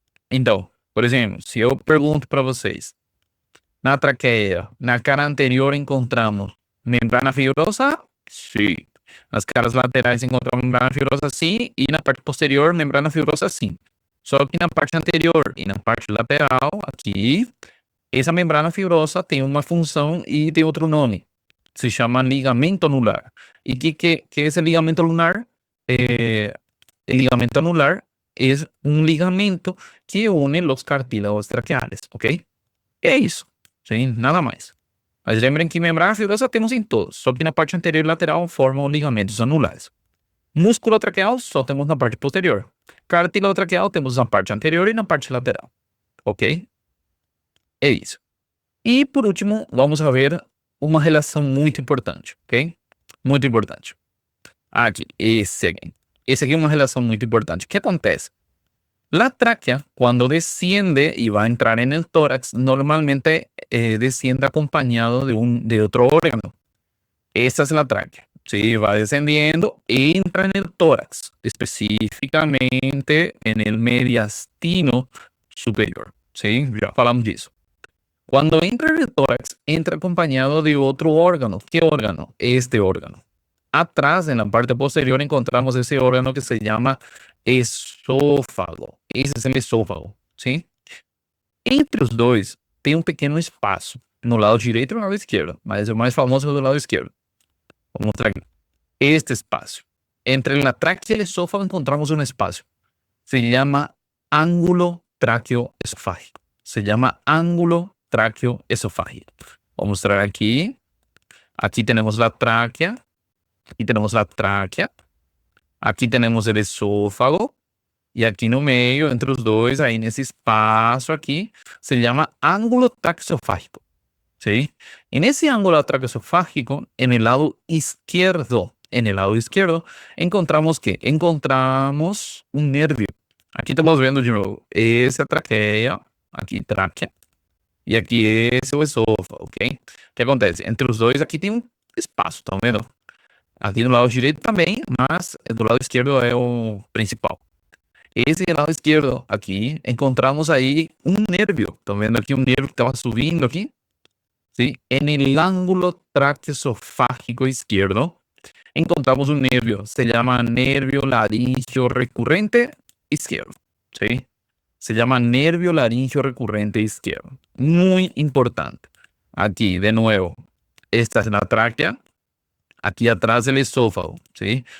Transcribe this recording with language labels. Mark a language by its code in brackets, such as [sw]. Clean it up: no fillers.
[pt] Então, por exemplo, se eu pergunto para vocês, na traqueia, na cara anterior encontramos membrana fibrosa? Sim. Nas caras laterais encontramos membrana fibrosa? Sim. E na parte posterior, membrana fibrosa? Sim. Só que na parte anterior e na parte lateral, aqui, essa membrana fibrosa tem uma função e tem outro nome. Se chama ligamento anular. [es] ¿Y qué es el ligamento anular? El ligamento anular es un ligamento que une los cartílagos traqueales, ¿ok? [pt] É isso, sim, nada mais. Mas lembrem que membrana fibrosa temos em todos, só que na parte anterior e lateral formam ligamentos anulares. Músculo traqueal só temos na parte posterior. Cartílago traqueal temos na parte anterior e na parte lateral, ok? É isso. E por último, vamos a ver uma relação muito importante, ok? Muito importante. Aqui, esse aqui é uma relação muito importante. O que acontece? [es] La tráquea, cuando desciende y va a entrar en el tórax, normalmente desciende acompañado de otro órgano. Esta es la tráquea. Sí, va descendiendo, entra en el tórax, específicamente en el mediastino superior. Sí, [pt] ya falamos disso. [es] Cuando entra en el tórax, entra acompañado de otro órgano. ¿Qué órgano? Este órgano. Atrás, en la parte posterior, encontramos ese órgano que se llama esófago. [pt] Esse é o esôfago, ¿sí? Entre os dois, tem um pequeno espaço. No lado direito e no lado esquerdo. Mas o mais famoso é do lado esquerdo. Vou mostrar aqui. Este espaço. [es] Entre la tráquea y el esófago encontramos un espacio. Se llama ángulo tráqueo-esofágico. Se llama ángulo tráqueo-esofágico. [pt] Vou mostrar aqui. Aqui temos a tráquea. Aqui temos a tráquea. Aqui temos o esôfago. E aqui no meio, entre os dois, aí nesse espaço aqui, se chama ângulo tráqueo-esofágico. [es] ¿Sí? En ese ángulo tráqueo-esofágico, en el lado izquierdo, encontramos que encontramos un nervio. Aquí estamos viendo de nuevo esa [pt] traqueia, aqui tráquea, e aqui esse é o esôfago, ok? O que acontece? Entre os dois aqui tem um espaço, estão vendo? Aqui do lado direito também, mas do lado esquerdo é o principal. Esse lado esquerdo aqui, encontramos aí um nervio. Estão vendo aqui um nervio que estava subindo aqui? [es] ¿Sí? En el ángulo tráqueo-esofágico izquierdo encontramos un nervio, se llama nervio laringio recurrente izquierdo, ¿sí? Se llama nervio laringio recurrente izquierdo. Muy importante. Aquí, de nuevo, esta es la tráquea, aquí atrás el esófago, ¿sí?